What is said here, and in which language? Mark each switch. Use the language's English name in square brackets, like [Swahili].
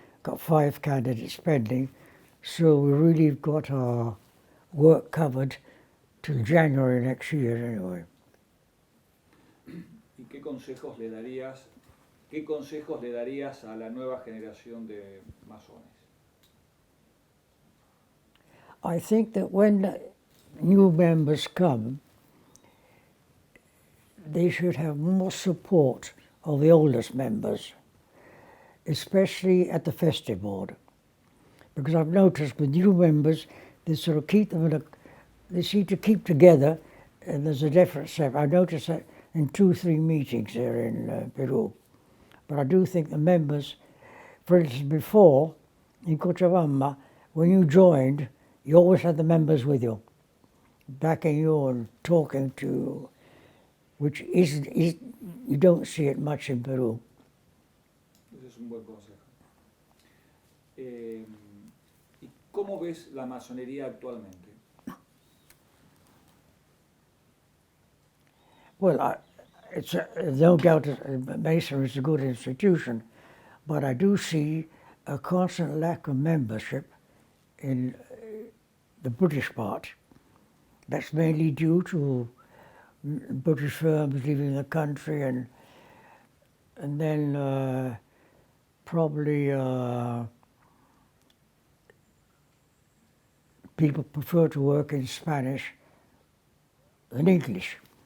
[English] Got 5 candidates pending, so we really got our work covered till January next year anyway. [Spanish] ¿Y qué consejos le darías a la nueva generación de masones? [English] I think that when new members come, they should have more support of the oldest members, especially at the festive board. Because I've noticed with new members, they sort of keep them they seem to keep together, and there's a definite step. I noticed that in 2-3 meetings there in Peru. But I do think the members, for instance, before, in Cochabamba, when you joined, you always had the members with you, backing you and talking to you, which you don't see it much in Peru. [Spanish] Ese es un buen consejo. ¿Y cómo ves la masonería actualmente? [English] Well, it's no doubt Masonry is a good institution, but I do see a constant lack of membership in the British part. That's mainly due to British firms leaving the country, and then probably people prefer to work in Spanish than English.